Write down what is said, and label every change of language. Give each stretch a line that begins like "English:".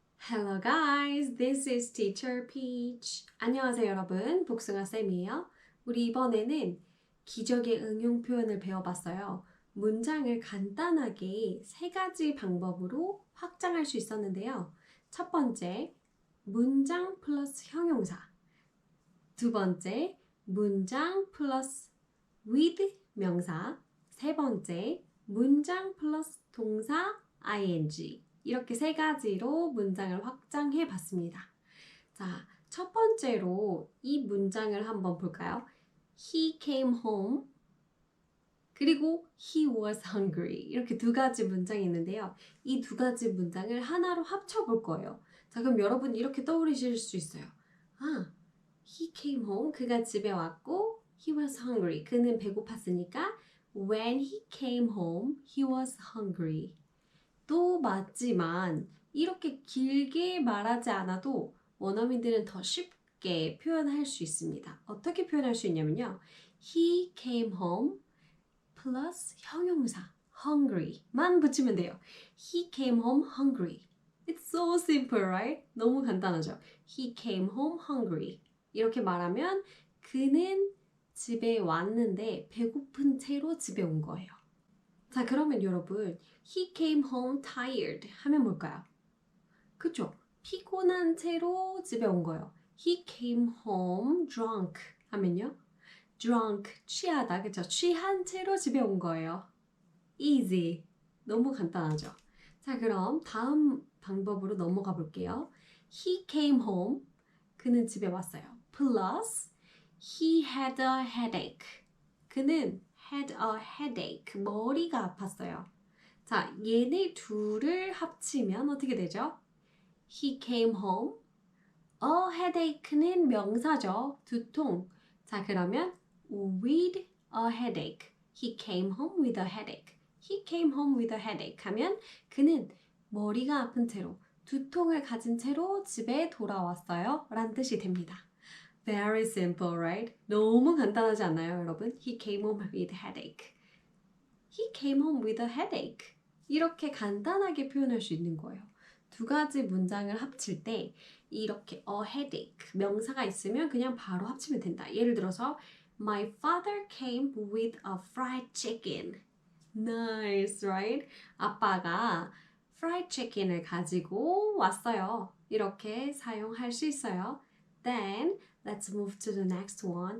English: Hello guys, this is Teacher Peach.
Korean: 안녕하세요 여러분, 복숭아쌤이에요. 우리 이번에는 기적의 응용 표현을 배워봤어요. 문장을 간단하게 세 가지 방법으로 확장할 수 있었는데요. 첫 번째, 문장 플러스 형용사. 두 번째, 문장 플러스 with 명사. 세 번째, 문장 플러스 동사 ing. 이렇게 세 가지로 문장을 확장해 봤습니다. 자, 첫 번째로 이 문장을 한번 볼까요?
English: He came home. 그리고 he was hungry.
Korean: 이렇게 두 가지 문장이 있는데요. 이 두 가지 문장을 하나로 합쳐 볼 거예요. 자, 그럼 여러분 이렇게 떠올리실 수 있어요. 아,
English: he came home.
Korean: 그가 집에 왔고
English: he was hungry.
Korean: 그는 배고팠으니까
English: when he came home, he was hungry.
Korean: 또 맞지만 이렇게 길게 말하지 않아도 원어민들은 더 쉽게 표현할 수 있습니다. 어떻게 표현할 수 있냐면요.
English: He came home plus
Korean: 형용사 hungry만 붙이면 돼요.
English: He came home hungry. It's so simple, right?
Korean: 너무 간단하죠?
English: He came home hungry.
Korean: 이렇게 말하면 그는 집에 왔는데 배고픈 채로 집에 온 거예요. 자, 그러면 여러분,
English: he came home tired
Korean: 하면 뭘까요? 그쵸? 피곤한 채로 집에 온 거예요.
English: He came home drunk 하면요?
Korean: drunk, 취하다, 그쵸? 취한 채로 집에 온 거예요. easy, 너무 간단하죠? 자, 그럼 다음 방법으로 넘어가 볼게요.
English: He came home,
Korean: 그는 집에 왔어요.
English: plus, he had a headache.
Korean: 그는
English: had a headache,
Korean: 머리가 아팠어요. 자, 얘네 둘을 합치면 어떻게 되죠?
English: He came home. A headache는 명사죠.
Korean: 두통.
English: 자, 그러면 with a headache. He came home with a headache. He came home with a headache
Korean: 하면 그는 머리가 아픈 채로 두통을 가진 채로 집에 돌아왔어요. 라는 뜻이 됩니다.
English: Very simple, right?
Korean: 너무 간단하지 않나요, 여러분?
English: He came home with a headache. He came home with a headache.
Korean: 이렇게 간단하게 표현할 수 있는 거예요. 두 가지 문장을 합칠 때 이렇게 a headache 명사가 있으면 그냥 바로 합치면 된다.
English: 예를 들어서 My father came with a fried chicken. Nice, right?
Korean: 아빠가 fried chicken을 가지고 왔어요. 이렇게 사용할 수 있어요.
English: Then let's move to the next one.